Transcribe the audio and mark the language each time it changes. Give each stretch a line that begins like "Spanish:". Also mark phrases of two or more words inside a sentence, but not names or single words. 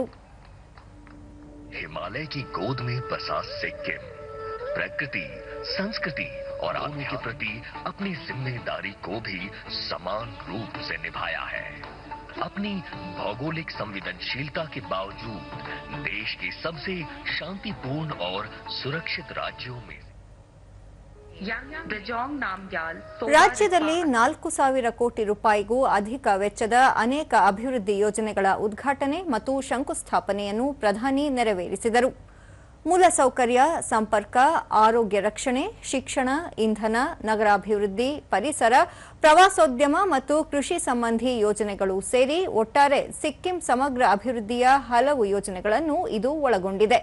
Hindi: हिमालय की गोद में बसा सिक्किम प्रकृति, संस्कृति और आत्मा के प्रति अपनी जिम्मेदारी को भी समान रूप से निभाया है. अपनी भौगोलिक संवेदनशीलता के बावजूद देश के सबसे शांतिपूर्ण और सुरक्षित राज्यों में
Kannada: ರಾಜ್ಯದಲ್ಲಿ 4,000 ಕೋಟಿ ರೂಪಾಯಿಗೂ ಅಧಿಕ ವೆಚ್ಚದ ಅನೇಕ ಅಭಿವೃದ್ಧಿ ಯೋಜನೆಗಳ ಉದ್ಘಾಟನೆ ಮತ್ತು ಶಂಕುಸ್ಥಾಪನೆಯನ್ನು ಪ್ರಧಾನಿ ನೆರವೇರಿಸಿದರು. ಮೂಲಸೌಕರ್ಯ, ಸಂಪರ್ಕ, ಆರೋಗ್ಯ ರಕ್ಷಣೆ, ಶಿಕ್ಷಣ, ಇಂಧನ, ನಗರಾಭಿವೃದ್ಧಿ, ಪರಿಸರ, ಪ್ರವಾಸೋದ್ಯಮ ಮತ್ತು ಕೃಷಿ ಸಂಬಂಧಿ ಯೋಜನೆಗಳು ಸೇರಿ ಒಟ್ಟಾರೆ ಸಿಕ್ಕಿಂ ಸಮಗ್ರ ಅಭಿವೃದ್ಧಿಯ ಹಲವು ಯೋಜನೆಗಳನ್ನು ಇದು ಒಳಗೊಂಡಿದೆ.